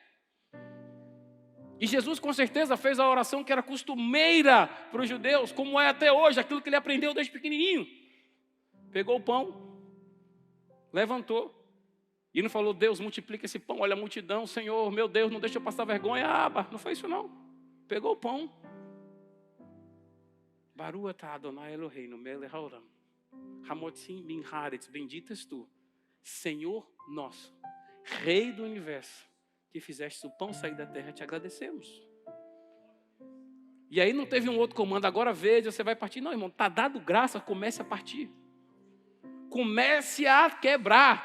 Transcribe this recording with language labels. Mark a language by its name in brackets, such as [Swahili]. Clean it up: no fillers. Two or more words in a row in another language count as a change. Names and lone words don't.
[Portuguese] E Jesus, com certeza, fez a oração que era costumeira para os judeus, como é até hoje, aquilo que ele aprendeu desde pequenininho. Pegou o pão, levantou, e não falou, Deus, multiplica esse pão, olha a multidão, Senhor, meu Deus, não deixa eu passar vergonha. Não foi isso não. Pegou o pão. [Hebrew] ברוך אתה אדוני אלוהינו מלך העולם, המוציאים בין הארץ, [Portuguese] bendito és tu, Senhor nosso, Rei do universo, que fizeste o pão sair da terra, te agradecemos. E aí não teve um outro comando, agora veja, você vai partir. Não, irmão, está dado graça, comece a partir. Comece a quebrar.